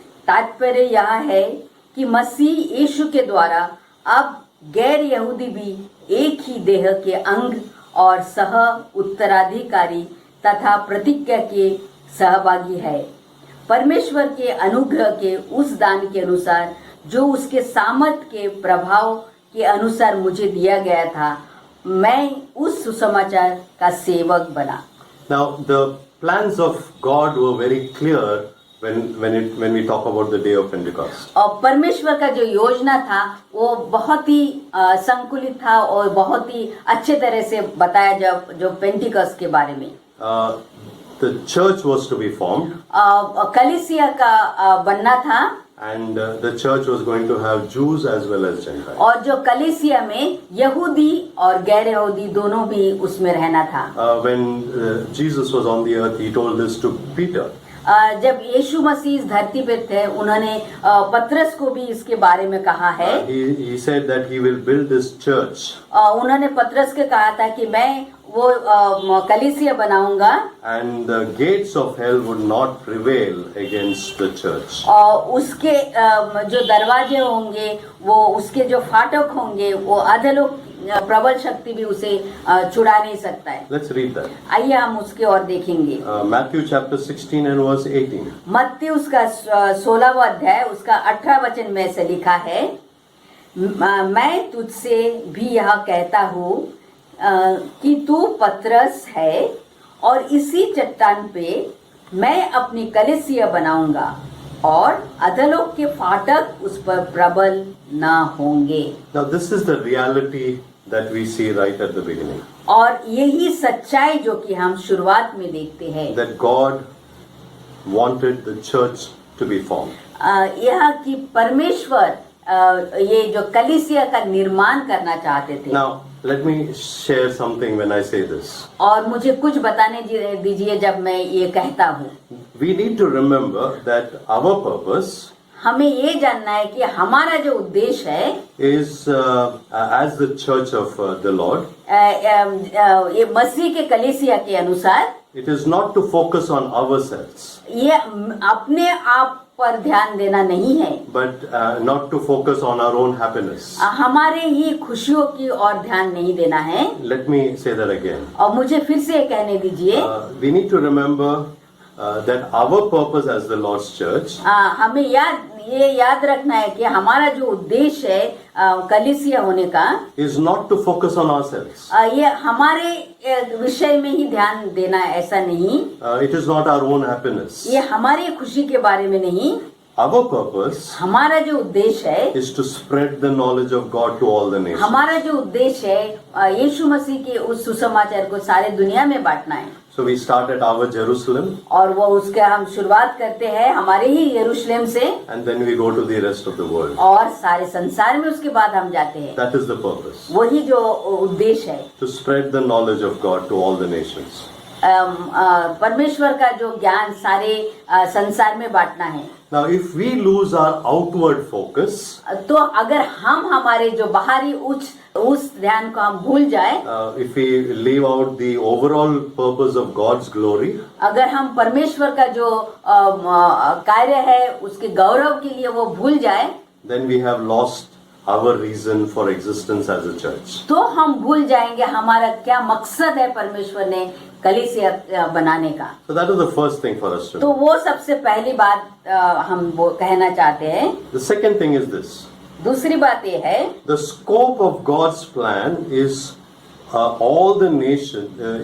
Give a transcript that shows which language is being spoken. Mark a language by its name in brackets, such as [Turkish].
[Hindi] तात्पर्य यह है कि मसीह यीशु के द्वारा अब गैर यहूदी भी एक ही देह के अंग और सह उत्तराधिकारी तथा प्रतिज्ञा के सहभागी है, परमेश्वर के अनुग्रह के उस दान के अनुसार जो उसके सामर्थ के प्रभाव के अनुसार मुझे दिया गया था। मैं उस सुसमाचार का सेवक बना। [English] Now the plans of God were very clear when we talk about the day of Pentecost. [Hindi] और परमेश्वर का जो योजना था वो बहुत ही संकुलित था और बहुत ही अच्छे तरह से बताया जो पेंटिकॉस्ट के बारे में। [English] The church was to be formed. [Hindi] कलीसिया का बनना था। [English] and the church was going to have Jews as well as Gentiles. [Hindi] और जो कलीसिया में यहूदी और गैर यहूदी दोनों भी उसमें रहना था। [English] When Jesus was on the earth, he told this to Peter. [Hindi] जब यीशु मसीह इस धरती पे थे, उन्होंने पतरस को भी इसके बारे में कहा है। [English] He said that he will build this church. [Hindi] उन्होंने पतरस के कहा था कि मैं वो कलीसिया बनाऊंगा, [English] And the gates of hell would not prevail against the church. [Hindi] और उसके जो दरवाजे होंगे, वो उसके जो फाटक होंगे, वो अधोलोक प्रबल शक्ति भी उसे छुड़ा नहीं सकता है। [English] Let's read that. [Hindi] आइए हम उसके और देखेंगे। [English] Matthew chapter 16 and verse 18. [Hindi] मत्ती उसका 16वां अध्याय उसका 18 वचन में से लिखा है, मैं तुझसे भी यह कहता हूँ कि तू पतरस है और इसी चट्टान पे मैं अपनी कलीसिया बनाऊंगा और अधोलोक के फाटक उस पर प्रबल न होंगे। [English] Now this is the reality that we see right at the beginning. [Hindi] और यही सच्चाई जो कि हम शुरुआत में देखते हैं, [English] That God wanted the church to be formed. [Hindi] यह कि परमेश्वर ये जो कलीसिया का निर्माण करना चाहते थे। [English] Now let me share something when I say this. [Hindi] और मुझे कुछ बताने दीजिए जब मैं ये कहता हूँ। [English] We need to remember that our purpose [Hindi] हमें ये जानना है कि हमारा जो उद्देश्य है [English] is as the church of the Lord. [Hindi] ये मसीह के कलीसिया के अनुसार, [English] It is not to focus on ourselves, [Hindi] ये अपने आप पर ध्यान देना नहीं है, [English] but not to focus on our own happiness. [Hindi] हमारे ही खुशियों की ओर ध्यान नहीं देना है। [English] Let me say that again. [Hindi] और मुझे फिर से कहने दीजिए, [English] We need to remember that our purpose as the Lord's church [Hindi] हमें ये याद रखना है कि हमारा जो उद्देश्य है कलीसिया होने का, [English] is not to focus on ourselves. [Hindi] ये हमारे विषय में ही ध्यान देना है, ऐसा नहीं। [English] It is not our own happiness. [Hindi] ये हमारी खुशी के बारे में नहीं। [English] Our purpose [Hindi] हमारा जो उद्देश्य है, [English] is to spread the knowledge of God to all the nations. [Hindi] हमारा जो उद्देश्य है यीशु मसीह के उस सुसमाचार को सारे दुनिया में बांटना है। [English] So we start at our Jerusalem, [Hindi] और वो उसके हम शुरुआत करते हैं हमारे ही यरूशलेम से, [English] and then we go to the rest of the world. [Hindi] और सारे संसार में उसके बाद हम जाते हैं। [English] That is the purpose. [Hindi] वही जो उद्देश्य है, [English] To spread the knowledge of God to all the nations. [Hindi] परमेश्वर का जो ज्ञान सारे संसार में बांटना है। [English] Now, if we lose our outward focus, [Hindi] तो अगर हम हमारे जो बाहरी उस ध्यान को हम भूल जाए, [English] if we leave out the overall purpose of God's glory, [Hindi] अगर हम परमेश्वर का जो कार्य है उसके गौरव के लिए वो भूल जाए, [English] then we have lost our reason for existence as a church. [Hindi] तो हम भूल जाएंगे हमारा क्या मकसद है परमेश्वर ने कलीसिया बनाने का। [English] So that is the first thing for us to [Hindi] तो [English] know. [Hindi] वो सबसे पहली बात हम वो कहना चाहते हैं। [English] The second thing is this. [Hindi] दूसरी बात ये है, [English] The scope of God's plan is all the nations.